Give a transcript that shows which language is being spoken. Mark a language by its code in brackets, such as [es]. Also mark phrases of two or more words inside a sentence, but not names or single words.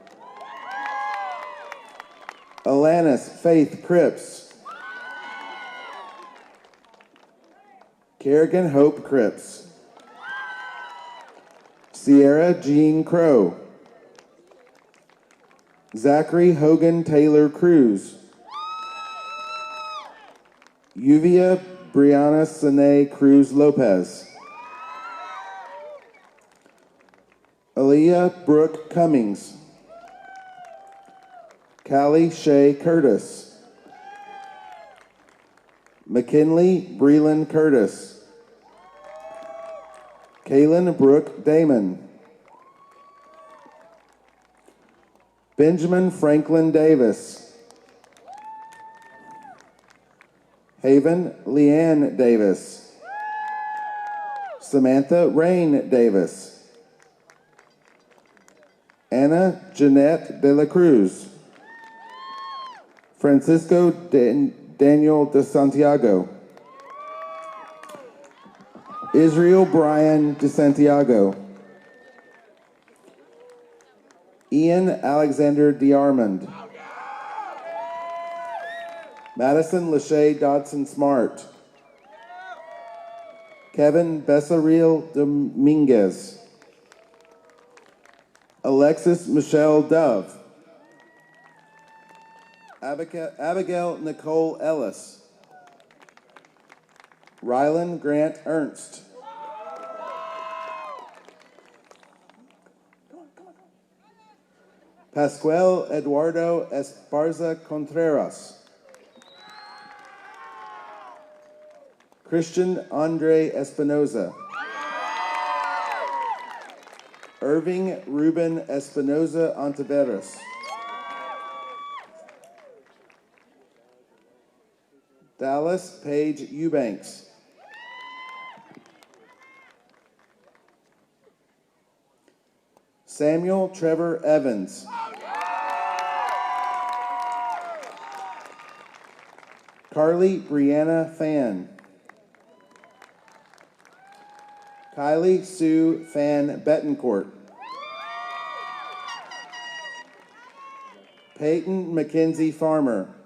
[en] Alanis Faith Cripps. Kerrigan Hope Cripps. Sierra Jean Crow. Zachary Hogan Taylor Cruz. Yuvia Brianna Sine Cruz Lopez. Aaliyah Brooke Cummings. Callie Shay Curtis. McKinley Breland Curtis. Kaylin Brooke Damon. Benjamin Franklin Davis. Haven Leanne Davis. Samantha Rain Davis. Anna Jeanette de la Cruz. Francisco Daniel de Santiago. Israel Brian de Santiago. Ian Alexander DeArmond. Madison Lachey Dodson Smart. Kevin Bessaril Dominguez. Alexis Michelle Dove. Abigail Nicole Ellis. Rylan Grant Ernst. Pascual Eduardo Esparza Contreras. Christian Andre Espinoza. Irving Ruben Espinoza Ontiveros. Dallas Paige Eubanks. Samuel Trevor Evans. Carly Brianna Fan. Kylie Sue Fan Betancourt. Peyton Mackenzie Farmer.